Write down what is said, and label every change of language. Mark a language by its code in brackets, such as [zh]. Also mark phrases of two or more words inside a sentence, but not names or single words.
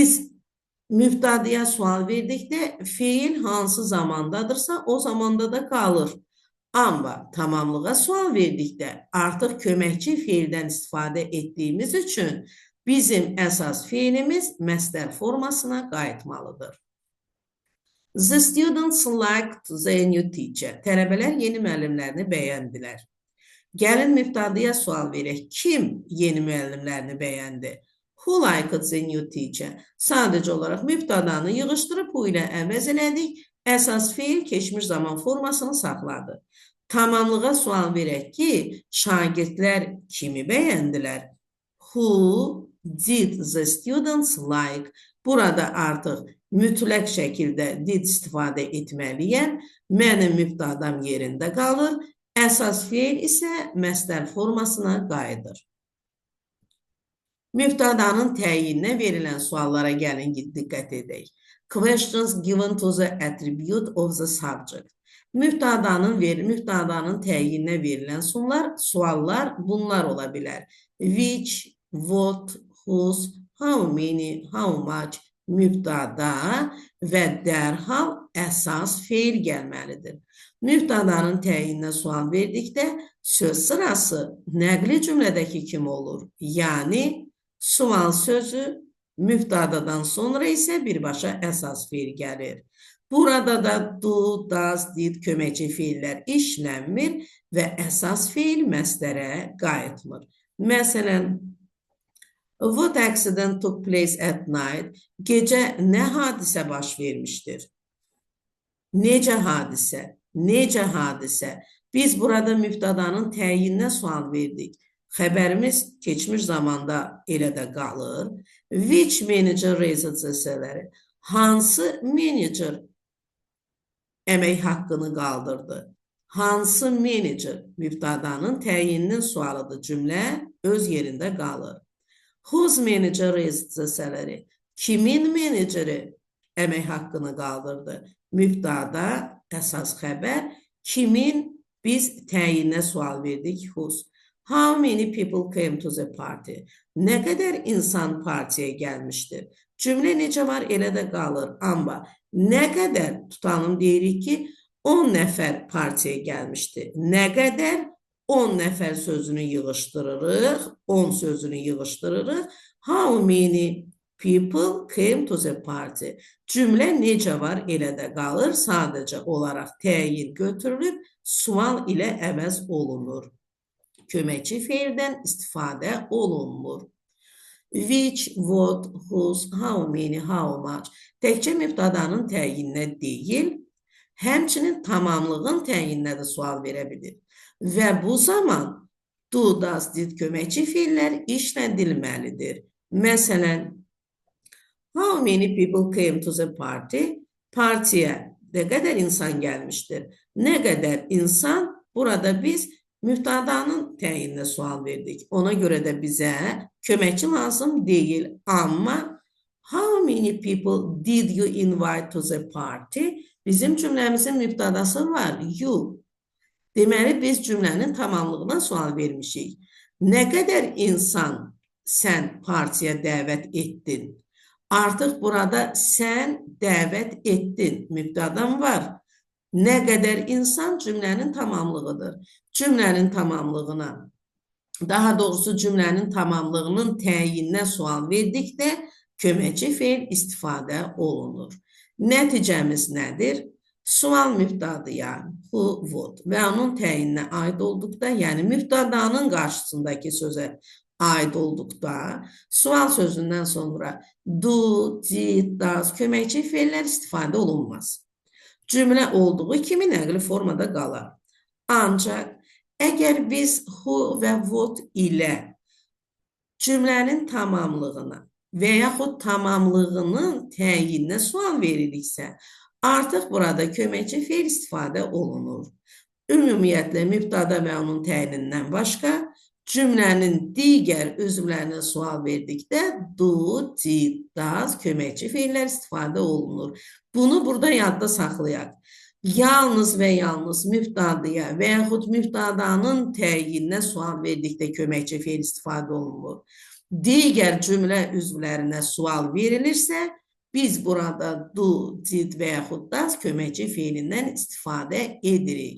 [az] Biz Mübtədəyə sual verdikdə fiil hansı zamandadırsa o zamanda da qalır. Amma tamamlığa sual verdikdə artıq köməkçi fiildən istifadə etdiyimiz üçün bizim əsas fiilimiz məsdər formasına qayıtmalıdır. [en] The students liked the new teacher. [az] Tələbələr yeni müəllimlərini bəyəndilər. Gəlin mübtədəyə sual verək. Kim yeni müəllimlərini bəyəndi? [en] Who liked the new teacher? [az] Sadəcə olaraq mübtədanı yığışdırıb bu ilə əvəz elədik. Əsas fiil keçmiş zaman formasını saxladı. Tamamlığa sual verək ki, şagirdlər kimi bəyəndilər? [en] Who did the students like? [az] Burada artıq mütləq şəkildə did istifadə etməliyəm. Mənim mübtədam yerində qalır. Əsas fiil isə məsdər formasına qayıdır. Mübtədanın təyininə verilən suallara gəlin diqqət edək. [en] Questions given to the attribute of the subject. [az] Mübtədanın təyininə verilən suallar bunlar ola bilər. [en] Which, what, whose, how many, how much, [az] mübtəda və dərhal əsas fiil gəlməlidir. Mübtədanın təyininə sual verdikdə söz sırası nəqli cümlədəki kimi olur. Yəni, sual sözü mübtədadan sonra isə birbaşa əsas fiil gəlir. Burada da [en] do, does, did [az] köməkçi fiillər işlənmir və əsas fiil məsdərə qayıtmır. Məsələn, [en] what accident took place at night? [az] Gecə nə hadisə baş vermişdir? Necə hadisə? Necə hadisə? Biz burada mübtədanın təyininə sual verdik. Xəbərimiz keçmiş zamanda elə də qalır. [en] Which manager raised the salary? [az] Hansı menecer əmək haqqını qaldırdı? Hansı menecer? Mübtədanın təyininin sualıdır. Cümlə öz yerində qalır. [en] Whose manager raised the salary? [az] Kimin meneceri əmək haqqını qaldırdı? Mübtəda, əsas xəbər, kimin biz təyininə sual verdik? Whose. [en] How many people came to the party? [az] Nə qədər insan partiyə gəlmişdir? Cümlə necə var, elə də qalır. Amma nə qədər tutalım deyirik ki, 10 nəfər partiyə gəlmişdi. Nə qədər 10 nəfər sözünü yığışdırırıq, 10 sözünü yığışdırırıq. [en] How many people came to the party? [az] Cümlə necə var, elə də qalır. Sadəcə olaraq təyin götürülüb, sual ilə əvəz olunur. Köməkçi feildən istifadə olunmur. [en] Which, what, whose, how many, how much. [az] Təkcə mübtədanın təyininə deyil, həmçinin tamamlığın təyininə də sual verə bilir. Və bu zaman [en] do, does, did [az] köməkçi feillər işlədilməlidir. Məsələn, [en] how many people came to the party? [az] Partiyə nə qədər insan gəlmişdir? Nə qədər insan? Burada biz mübtədanın təyininə sual verdik. Ona görə də bizə köməkçi lazım deyil. [en] Amma how many people did you invite to the party? [az] Bizim cümləmizin mübtədası var. You. Deməli, biz cümlənin tamamlığına sual vermişik. Nə qədər insan sən partiyə dəvət etdin? Artıq burada sən dəvət etdin. Mübtədan var. Nə qədər insan cümlənin tamamlığıdır. Cümlənin tamamlığına, daha doğrusu cümlənin tamamlığının təyininə sual verdikdə köməkçi feil istifadə olunur. Nəticəmiz nədir? Sual mübtədəyə, [en] who, what [az] və onun təyininə aid olduqda, yəni mübtədanın qarşısındakı sözə aid olduqda, sual sözündən sonra [en] do, did, does [az] köməkçi feillər istifadə olunmaz. Cümlə olduğu kimi nəqli formada qalar. Ancaq əgər biz who və what ilə cümlənin tamamlığına və yaxud tamamlığının təyininə sual veririksə, artıq burada köməkçi feil istifadə olunur. Ümumiyyətlə, mübtəda və onun təyinindən başqa cümlənin digər üzvlərinə sual verdikdə [en] do, did, does [az] köməkçi feillər istifadə olunur. Bunu burada yadda saxlayaq. Yalnız və yalnız mübtədəyə və yaxud mübtədanın təyininə sual verdikdə köməkçi feil istifadə olunur. Digər cümlə üzvlərinə sual verilirsə, Biz burada [en] do, did [az] və yaxud does köməkçi feilindən istifadə edirik.